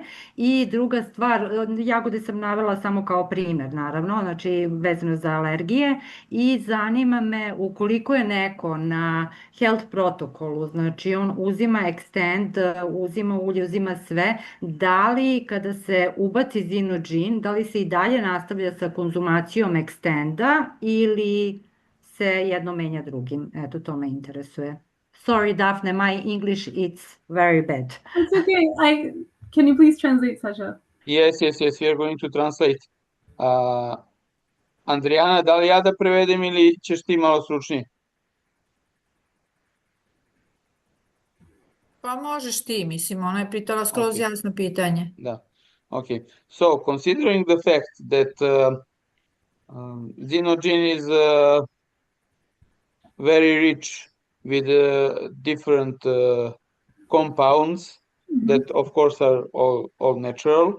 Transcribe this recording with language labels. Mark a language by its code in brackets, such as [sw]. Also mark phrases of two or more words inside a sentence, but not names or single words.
[sr] I druga stvar, jagode sam navela samo kao primer, naravno, znači vezano za alergije, i zanima me ukoliko je neko na health protokolu, znači on uzima Extend, uzima ulje, uzima sve, da li kada se ubaci Zinogene, da li se i dalje nastavlja sa konzumacijom Extenda ili se jedno menja drugim? Eto, to me interesuje. [en] Sorry, Daphne, my English it's very bad. It's okay. Can you please translate, Sasha? Yes, we are going to translate. [sr] Andrijana, da li ja da prevedem ili ćeš ti malo stručnije? Pa možeš ti, mislim, ona je pitala skroz Okay. jasno pitanje. Da. [en] Okay. So, considering the fact that Zinogene is very rich with different compounds that, of course, are all natural.